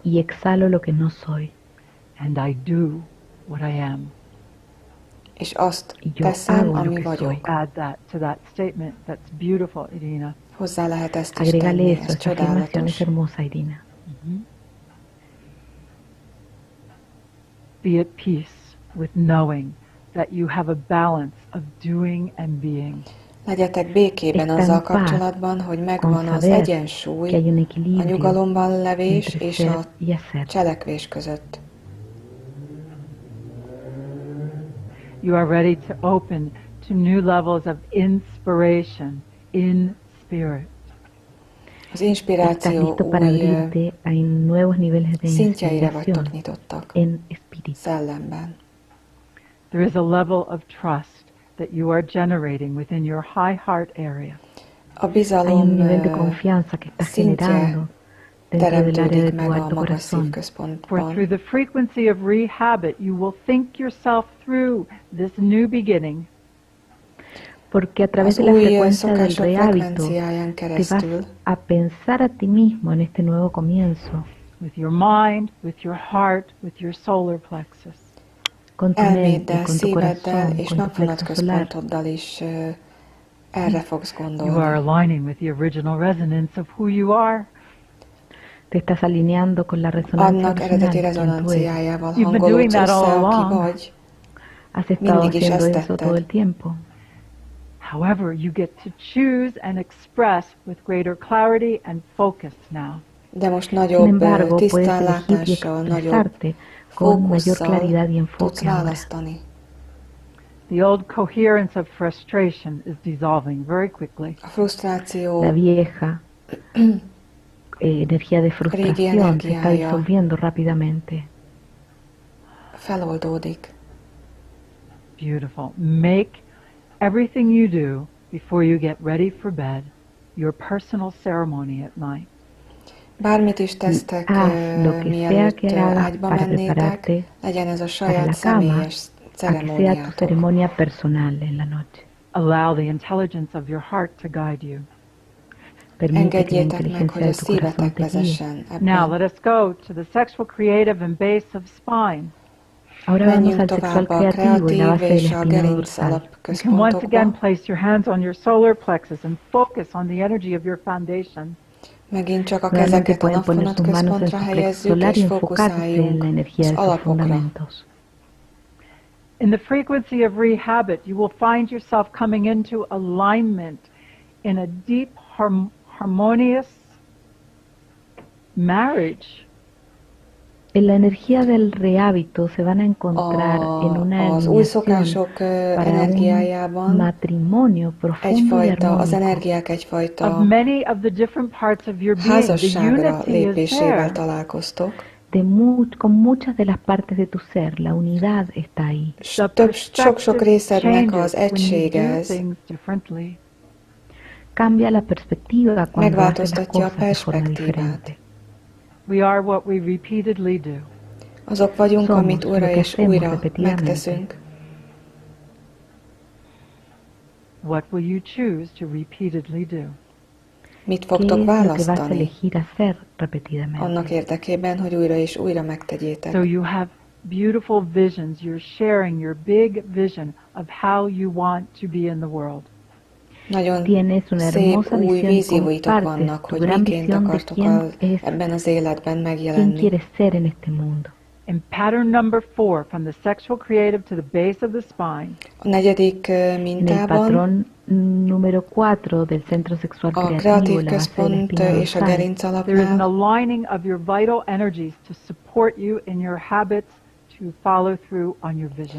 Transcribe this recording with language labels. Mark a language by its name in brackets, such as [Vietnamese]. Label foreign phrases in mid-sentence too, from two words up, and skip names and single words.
[Spanish] y exhalo lo que no soy. [English] And I do what I am. [Hungarian] És azt [Spanish] Y yo [Hungarian] teszem, [Spanish] hago lo [Hungarian] ami [Spanish] que soy. [Hungarian] vagyok. [English] Add that to that statement. That's beautiful, Irina. [Hungarian] Hozzá lehet ezt is [Spanish] Agrégale [Hungarian] tenni, [Spanish] eso, [Hungarian] ez [Spanish] esta afirmación es [Hungarian] csodálatos. [Spanish] hermosa, Irina. [English] Be at peace with knowing that you have a balance of doing and being. [Hungarian] Legyetek békében [Spanish] Está [Hungarian] azzal [Spanish] en paz [Hungarian] kapcsolatban, hogy [Spanish] con [Hungarian] megvan az [Spanish] saber [Hungarian] egyensúly [Spanish] que hay un [Hungarian] a [Spanish] equilibrio [Hungarian] nyugalomban levés [Spanish] entre [Hungarian] és [Spanish] ser [Hungarian] a [Spanish] y hacer. [Hungarian] cselekvés között. [English] You are ready to open to new levels of inspiration in spirit. [Hungarian] Az [Spanish] Estás [Hungarian] inspiráció [Spanish] listo para [Hungarian] új [Spanish] abrirte a nuevos niveles de [Hungarian] szintjeire vagytok [Spanish] inspiración [Hungarian] nyitottak, [Spanish] en espíritu. [Hungarian] szellemben. [English] There is a level of trust that you are generating within your high heart area. [Hungarian] A [Spanish] Hay [Hungarian] bizalom [Spanish] un nivel de confianza que estás [Hungarian] szintje [Spanish] generando dentro del área de [Hungarian] teremtődik [Spanish] tu [Hungarian] meg a [Spanish] alto [Hungarian] magas [Spanish] corazón. [English] For [Hungarian] szívközpontban. [English] through the frequency of rehabit, you will think yourself through this new beginning. [Spanish] Porque a través [Hungarian] Az [Spanish] de la [Hungarian] új [Spanish] frecuencia del [Hungarian] szokások [Spanish] rehábito [Hungarian] frekvenciáján [Spanish] te [Hungarian] keresztül [Spanish] vas a pensar a ti mismo en este nuevo comienzo. [English] With your mind, with your heart, with your solar plexus. [Spanish] Con tu mente, [Hungarian] elméddel, [Spanish] con tu [Hungarian] szíveddel [Spanish] corazón, [Hungarian] és [Spanish] con tu plexo solar. [Hungarian] napvonatközpontoddal is erre fogsz [English] You are [Hungarian] gondolni. [English] aligning with the original resonance of who you are. [Spanish] Te estás alineando con la resonancia [Hungarian] Annak [Spanish] original [Hungarian] eredeti [Spanish] de quien tú eres. [Hungarian] rezonanciájával [English] You've been doing [Hungarian] hangolódsz [English] that all [Hungarian] össze, aki [English] along. [Hungarian] vagy. [Spanish] Has estado [Hungarian] Mindig is [Spanish] haciendo [Hungarian] ezt [Spanish] eso todo el [Hungarian] tetted. [Spanish] tiempo. [English] However, you get to choose and express with greater clarity and focus now. [Hungarian] De most [Spanish] Sin [Hungarian] nagyobb [Spanish] embargo, puedes [Hungarian] tisztán [Spanish] elegir y [Hungarian] látással, nagyobb [Spanish] expresarte con mayor [Hungarian] fókusszal [Spanish] claridad y [Hungarian] tudsz [Spanish] enfoque ahora. [Hungarian] választani. [English] The old coherence of frustration is dissolving very quickly. [Hungarian] A frusztráció [Spanish] La vieja energía de frustración se está [Hungarian] energiája [Spanish] disolviendo rápidamente. [Hungarian] feloldódik. [English] Beautiful. Make everything you do before you get ready for bed your personal ceremony at night. [Hungarian] Bármit is tesztek, [Spanish] Haz lo que sea [Hungarian] mielőtt [Spanish] que hagas [Hungarian] ágyba [Spanish] para [Hungarian] mennétek, [Spanish] prepararte [Hungarian] legyen ez a [Spanish] para [Hungarian] saját [Spanish] la cama, [Hungarian] személyes [Spanish] a que sea tu [Hungarian] ceremóniátok. [Spanish] ceremonia personal en la noche. [English] Allow the intelligence of your heart to guide you. [Spanish] Permite que la [Hungarian] Engedjétek meg, [Spanish] inteligencia [Hungarian] hogy [Spanish] de [Hungarian] a [Spanish] tu corazón [Hungarian] szívetek [Spanish] te guíe. [Hungarian] vezessen [English] Now [Hungarian] ebben. [English] let us go to the sexual, creative, and base of spine. [Spanish] Ahora vamos [Hungarian] Menjünk [Spanish] al sexual [Hungarian] tovább a [Spanish] creativo y la [Hungarian] kreatív [Spanish] base de [Hungarian] és [Spanish] la [Hungarian] a [Spanish] espina [Hungarian] gerinc [Spanish] dorsal. [English] You can once again [Hungarian] alapközpontokba. [English] place your hands on your solar plexus and focus on the energy of your foundation. [Hungarian] Megint csak a [Spanish] Nuevamente [Hungarian] kezeket a [Spanish] pueden poner sus manos en [Hungarian] napvonatközpontra [Spanish] su plexo [Hungarian] helyezzük, [Spanish] solar y [Hungarian] és [Spanish] enfocarse en la [Hungarian] fókuszáljunk [Spanish] energía [Hungarian] az [Spanish] de sus [Hungarian] alapokra. [Spanish] fundamentos. [English] In the frequency of rehabit, you will find yourself coming into alignment in a deep, harmonious marriage. [Spanish] En la energía del rehábito se van a encontrar en una [Hungarian] Az új [Spanish] alineación [Hungarian] szokások [Spanish] para un [Hungarian] energiájában [Spanish] matrimonio profundo y [Hungarian] egyfajta, az [Spanish] armónico. [Hungarian] energiák [English] Of [Hungarian] egyfajta [English] many of the different parts of your being, the [Hungarian] házasságra [English] unity is [Hungarian] lépésével [English] there. [Hungarian] találkoztok. [Spanish] Con muchas de las partes de tu ser, la unidad está ahí. [Hungarian] Sok-sok részednek az [English] Changes when you [Hungarian] egysége [English] do [Hungarian] ez. [English] things differently. [Spanish] Cambia la perspectiva cuando haces las [Hungarian] Megváltoztatja a [Spanish] cosas de forma [Hungarian] perspektívát. [Spanish] diferente. [English] We are what we repeatedly do. [Hungarian] Azok vagyunk, [Spanish] Somos [Hungarian] amit [Spanish] lo [Hungarian] újra [Spanish] que [Hungarian] és [Spanish] hacemos [Hungarian] újra [Spanish] repetidamente. [Hungarian] megteszünk. [English] What will you choose to repeatedly do? [Hungarian] Mit [Spanish] ¿Qué [Hungarian] fogtok [Spanish] es lo que vas a [Hungarian] választani [Spanish] elegir hacer repetidamente? [Hungarian] annak érdekében, hogy újra és újra megtegyétek? [English] So you have beautiful visions. You're sharing your big vision of how you want to be in the world. [Spanish] Tienes [Hungarian] Nagyon [Spanish] una [Hungarian] szép [Spanish] hermosa [Hungarian] új [Spanish] visión, [Hungarian] vízióitok [Spanish] compartes [Hungarian] vannak, [Spanish] tu [Hungarian] hogy [Spanish] gran [Hungarian] miként [Spanish] visión de [Hungarian] akartok [Spanish] quién es, [Hungarian] ebben az életben [Spanish] quién [Hungarian] megjelenni. [Spanish] quieres ser en este mundo. [English] In pattern number 4, from the sexual creative to the base of the spine, [Hungarian] A negyedik [Spanish] En el [Hungarian] mintában [Spanish] patrón número 4 del centro sexual [Hungarian] a [Spanish] creativo, [Hungarian] kreatív [Spanish] la base de la [Hungarian] központ [Spanish] espina [Hungarian] és a [Spanish] dorsal, [Hungarian] gerinc [English] there is an [Hungarian] alapnál [English] aligning of your vital energies to support you in your habits to follow through on your vision.